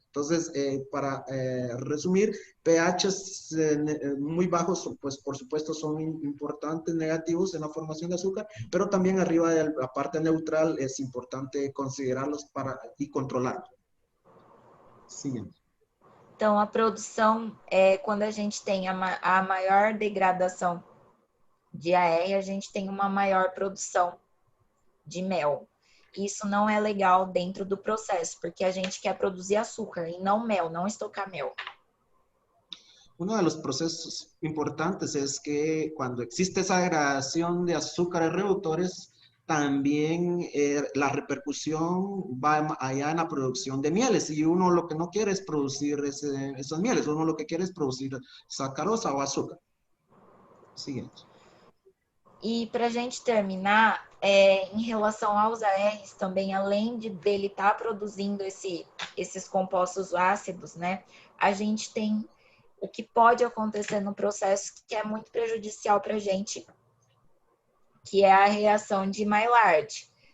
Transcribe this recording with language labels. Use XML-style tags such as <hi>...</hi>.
<es>Entonces, para resumir, pHs muy bajos, pues por supuesto son importantes, negativos en la formación de azúcar, pero también arriba de la parte neutral es importante considerarlos y controlarlos. Siguiente.</es> <pt>Então, a produção, quando a gente tem a maior degradação de AR, a gente tem uma maior produção de mel. Isso não é legal dentro do processo, porque a gente quer produzir açúcar e não mel, não estocar mel.</pt> <es>Uno de los procesos importantes es que cuando existe esa degradación de azúcares reductores, también la repercusión va allá en la producción de mieles. Y uno lo que no quiere es producir esas mieles, uno lo que quiere es producir sacarosa o azúcar. Siguiente.</es> <pt>E para a gente terminar, em relação aos ARs também, além dele estar produzindo esses compostos ácidos, né, a gente tem o que pode acontecer no processo que é muito prejudicial para a gente, que é a reação de Maillard.</pt>